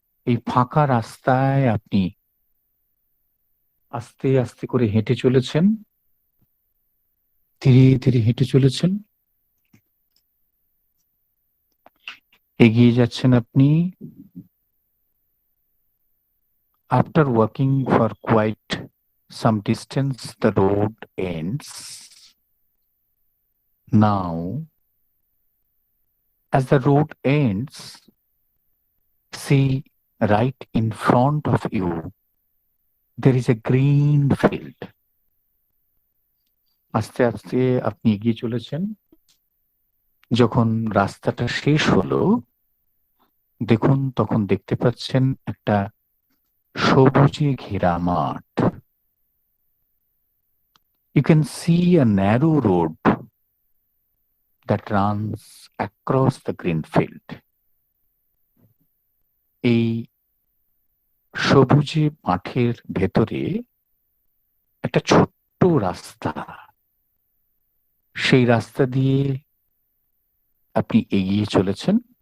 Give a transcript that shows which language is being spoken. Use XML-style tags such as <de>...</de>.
<bn>এই ফাঁকা রাস্তায় আপনি আস্তে আস্তে করে হেঁটে চলেছেন, ধীরে ধীরে হেঁটে চলেছেন, এগিয়ে যাচ্ছেন আপনি।</bn> <en>After walking for quite some distance, the road ends. Now, as the road ends, see right in front of you, there is a green field.</en> <bn>আস্তে আস্তে আপনি এগিয়ে চলেছেন। যখন রাস্তাটা শেষ হলো, দেখুন তখন দেখতে পাচ্ছেন একটা সবুজে ঘেরা মাঠ।</bn> <en>You can see a narrow road that runs across the green field.</en> <bn>এই সবুজে মাঠের ভেতরে একটা ছোট্ট রাস্তা, সেই রাস্তা দিয়ে আপনি এগিয়ে চলেছেন।</bn>